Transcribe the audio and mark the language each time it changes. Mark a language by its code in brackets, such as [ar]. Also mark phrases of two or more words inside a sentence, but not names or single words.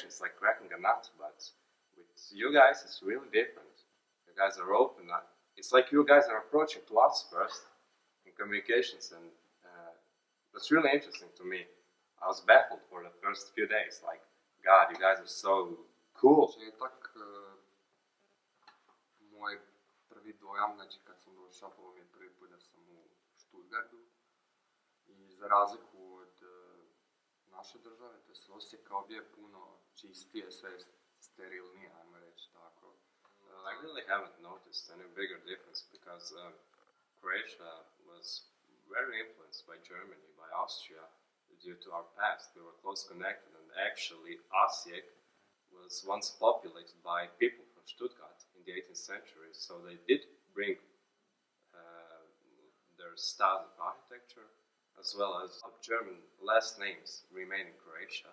[en] It's like cracking a nut, but with you guys, it's really different. You guys are open. It's like you guys are approaching to us first in communications, and that's really interesting to me. I was baffled for the first few days. Like, God, you guys are so cool. [hr] Početak, moj prvi dojam, znači kad sam došao, ovo mi je prvi put da sam u Stuttgartu, i za razliku od naše države, to je Osijeka, ovdje je puno čistije, sve je sterilnije, ajmo reći tako. [en] I really haven't noticed any bigger difference, because Croatia was very influenced by Germany, by Austria, due to our past. We were close connected, and actually Osijek was once populated by people from Stuttgart in the 18th century, so they did bring their style of architecture, as well as German last names remain in Croatia.